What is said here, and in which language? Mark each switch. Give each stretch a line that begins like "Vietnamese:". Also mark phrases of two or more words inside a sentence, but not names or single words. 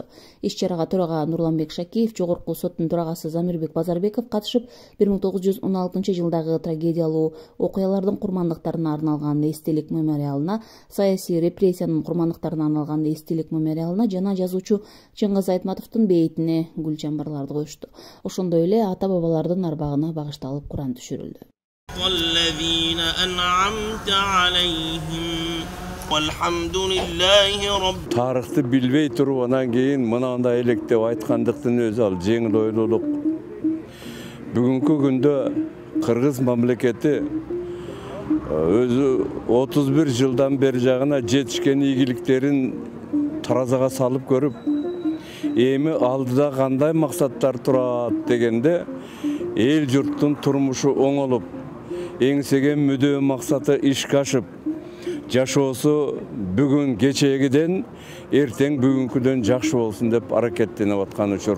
Kyrgyz: Иш-чарага төрага Нурланбек Шакиев, Жогорку соттун төрагасы Замирбек Базарбеков катышып, 1916-жылдагы трагедиялуу окуялардын курмандыктарына арналган эстелик мемориалына, саясий репрессиянын курмандыктарына арналган эстелик мемориалына жана жазуучу Чыңгыз Айтматовдун бейитине гүл чамбарларды коюшту. Ошондой эле ата бабалардын арбагына багышталып Куран түшүрүлдү.
Arabic: والذين أنعمت عليهم والحمد لله رب.
Kyrgyz: Тарыхты билбей туруп анан кийин мынандай электеп айткандыктын өзү ал жеңил ойлуулук. Бүгүнкү күндө Кыргыз мамлекети өзү 31 жылдан бери жагына жетишкен ийгиликтерин таразага салып көрүп, эми алдыда кандай максаттар турат дегенде эл журттун турмушу оңолуп, эңсеген мүдөө максаты ишке ашып, жашоосу бүгүн кечегиден, эртең бүгүнкүдөн жакшы болсун деп аракеттенип аткан учур.